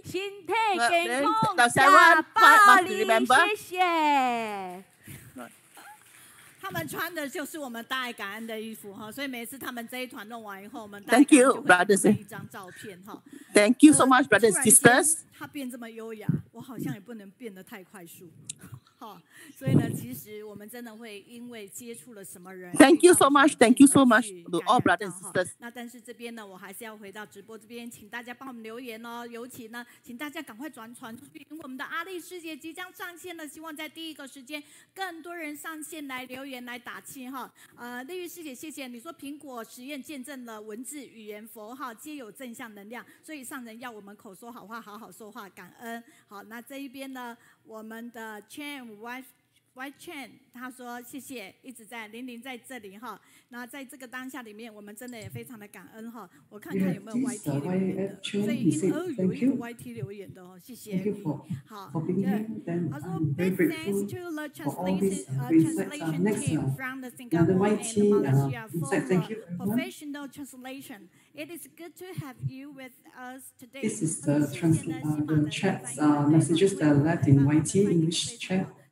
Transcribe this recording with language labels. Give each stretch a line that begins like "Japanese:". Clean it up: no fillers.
English: The 7 parts must remember.
Chinese: 他们穿的就是我们大爱感恩的衣服哈，所以每次他们这一团弄完以后，我们
English: Thank you, brothers.
Chinese: 一张照片哈。
English: Thank you so much, brothers and sisters.
Chinese: 他变这么优雅，我好像也不能变得太快速。好，所以呢，其实我们真的会因为接触了什么人。
English: Thank you so much to all brothers and sisters.
Chinese: 那但是这边呢，我还是要回到直播这边，请大家帮我们留言哦。尤其呢，请大家赶快传出去，因为我们的阿丽师姐即将上线了，希望在第一个时间更多人上线来留言来打气哈。丽玉师姐，谢谢你说苹果实验见证了文字、语言、符号皆有正向能量，所以上人要我们口说好话，好好说话，感恩。好，那这一边呢，我们的 Chen White Chen 他说谢谢，一直在玲在这里哈。那在这个当下里面，我们真的也非常的感恩哈。我看看有没有 YT 留言的，所以有一个 YT 留言的哦，谢谢你。好，他说
English: Big thanks to the translation team from the Singapore and Malaysia for professional translation. It is good to have you with us today. This is the chat messages that are left in YT English chat.